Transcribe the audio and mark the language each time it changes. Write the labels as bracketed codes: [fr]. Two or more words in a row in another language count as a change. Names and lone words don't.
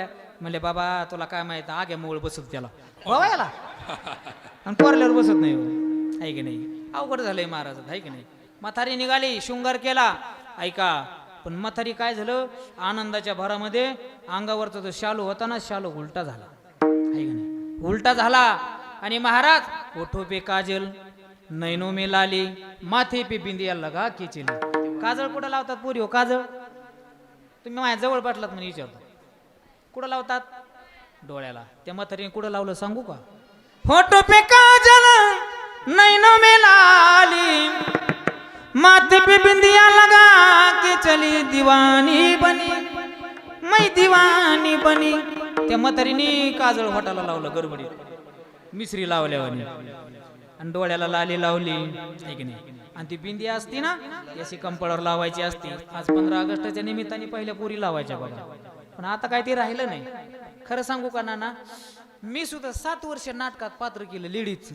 [mr] म्हणले बाबा तुला काय माहित आग्या मोळ बसत त्याला भावयाला आणि कोरल्यावर बसत नाही आहे की नाही. अवघड झालंय महाराजात आहे की नाही. म्हातारी निघाली शृंगार केला ऐका. पण म्हातारी काय झालं आनंदाच्या भरामध्ये अंगावरचा जो शालू होता ना शालू उलटा झाला आहे का नाही. उलटा झाला आणि महाराज [hi] ओठो पे काजल नैनो में लाली माथे पे बिंदिया लगा के चली. [mr] काजळ कुठं लावतात पोरी हो काजळ. तुम्ही माझ्या जवळ पाटलात म्हणून विचारतो कुठं लावतात डोळ्याला. त्या म्हातारीने कुठं लावलं सांगू का. [hi] फोटो पे काजल नैनो में लाली माथे पे बिंदिया लगा के चली दीवानी बनी मैं दीवानी बनी. [mr] त्या म्हातारीने काजळ होटाला लावलं गडबडीत मिसरी लावल्यावानी आणि डोळ्याला लाली लावली आहे की नाही. आणि ती बिंदी असती ना अशी कंपळावर लावायची असती. आज 15 ऑगस्टच्या निमित्ताने पहिल्या पोरी लावायच्या बघा. पण आता काय ते राहिलं नाही. खरं सांगू का नाना मी सुद्धा 7 वर्ष नाटकात पात्र केलं लेडीजचं.